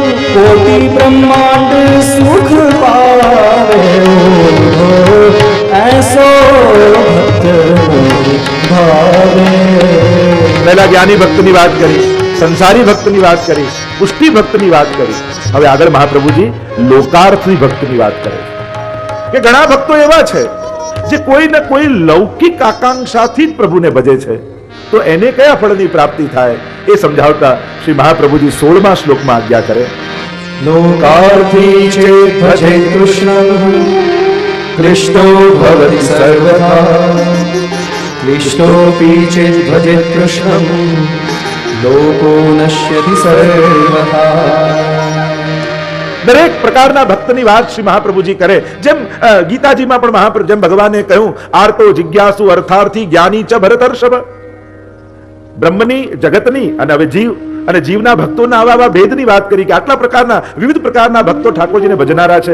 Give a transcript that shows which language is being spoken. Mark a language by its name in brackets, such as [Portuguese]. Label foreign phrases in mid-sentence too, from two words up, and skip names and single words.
[Braj] कोटि ब्रह्मांड सुख पावे ऐसो भक्त भावे। [Gujarati] પહેલા જ્ઞાની ભક્તની વાત કરી, સંસારી ભક્તની વાત કરી, પુષ્ટિ ભક્તની વાત કરી. હવે આગળ મહાપ્રભુજી લોકાર્થી ભક્તની વાત કરે છે કે ઘણા ભક્તો એવા છે જે કોઈ ને કોઈ લૌકિક આકાંક્ષાથી જ પ્રભુને ભજે છે, તો એને કયા ફળની પ્રાપ્તિ થાય એ સમજાવતા શ્રી મહાપ્રભુજી 16મા શ્લોકમાં આજ્ઞા કરે. [Sanskrit] लोकार्थी चेत् भजे कृष्णं कृष्णो भवति सर्वथा क्लिष्टोऽपि चेत् भजेत् कृष्णं लोको नश्यति सर्वथा। [Gujarati] દરેક પ્રકારના ભક્તની વાત શ્રી મહાપ્રભુજી કરે. જેમ ગીતાજીમાં પણ મહાપ્રભુ જેમ ભગવાને કહ્યું, આર્તો જિજ્ઞાસુ અર્થાર્થી જ્ઞાની ચ ભરતર્ષભ. બ્રહ્મની, જગતની અને હવે જીવ અને જીવના ભક્તોના આવા ભેદની વાત કરી કે આટલા પ્રકારના વિવિધ પ્રકારના ભક્તો ઠાકોરજીને ભજનારા છે.